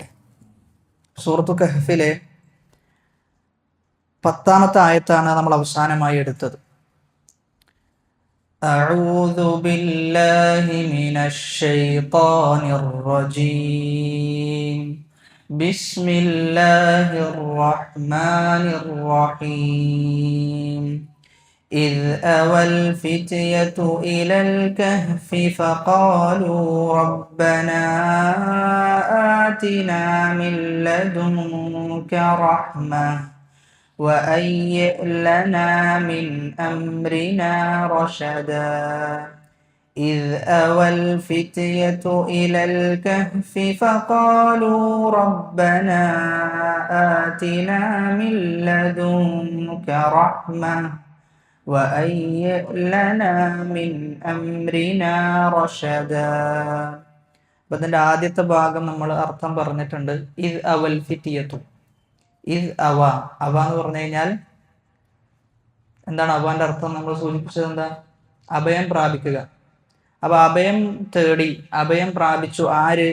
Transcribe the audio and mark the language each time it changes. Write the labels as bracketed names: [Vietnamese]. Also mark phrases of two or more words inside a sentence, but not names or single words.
[Malayalam] സൂറത്തു കഹ്ഫിലെ 10-ാമത്തെ ആയത്താണ് നമ്മൾ അവസാനമായി എടുത്തത്. [Arabic] أعوذ بالله من الشيطان الرجيم. بسم الله الرحمن الرحيم. إذ أوى الفتية إلى الكهف فقالوا ربنا آتنا من لدنك رحمة وهيئ لنا من أمرنا رشدا. إذ أوى الفتية إلى الكهف فقالوا ربنا آتنا من لدنك رحمة وهيئ لنا من أمرنا رشدا. [Malayalam] അതിൻ്റെ ആദ്യത്തെ ഭാഗം നമ്മൾ അർത്ഥം പറഞ്ഞിട്ടുണ്ട്. [Arabic] إذ أوى الفتية. إذ أوى [Malayalam] എന്ന് പറഞ്ഞു കഴിഞ്ഞാൽ എന്താണ്? അവന്റെ അർത്ഥം നമ്മൾ സൂചിപ്പിച്ചത് എന്താ? അഭയം പ്രാപിക്കുക. അപ്പൊ അഭയം തേടി, അഭയം പ്രാപിച്ചു ആര്?